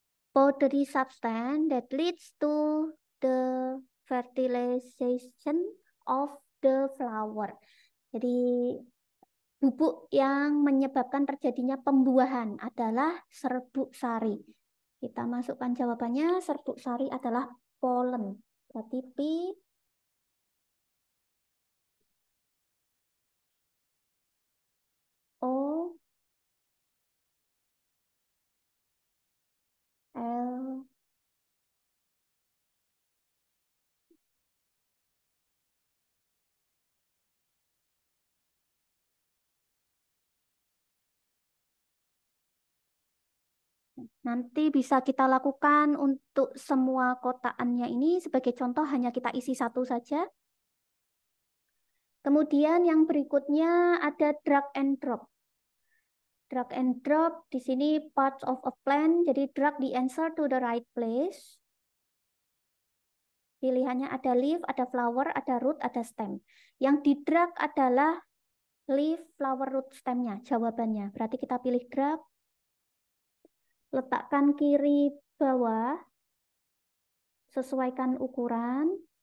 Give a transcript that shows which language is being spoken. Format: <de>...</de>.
<en>Powdery substance that leads to the fertilization of the flower.</en> <id>Jadi bubuk yang menyebabkan terjadinya pembuahan adalah serbuk sari. Kita masukkan jawabannya, serbuk sari adalah pollen. Berarti P, O, L, Nanti bisa kita lakukan untuk semua kotaannya ini. Sebagai contoh, hanya kita isi satu saja. Kemudian yang berikutnya ada drag and drop. Drag and drop di sini</id> <en>parts of a plant.</en> <id>Jadi</id> <en>drag the answer to the right place.</en> <id>Pilihannya ada leaf, ada flower, ada root, ada stem. Yang di drag adalah leaf, flower, root, stemnya. Jawabannya. Berarti kita pilih drag. Letakkan kiri bawah. Sesuaikan ukuran.</id>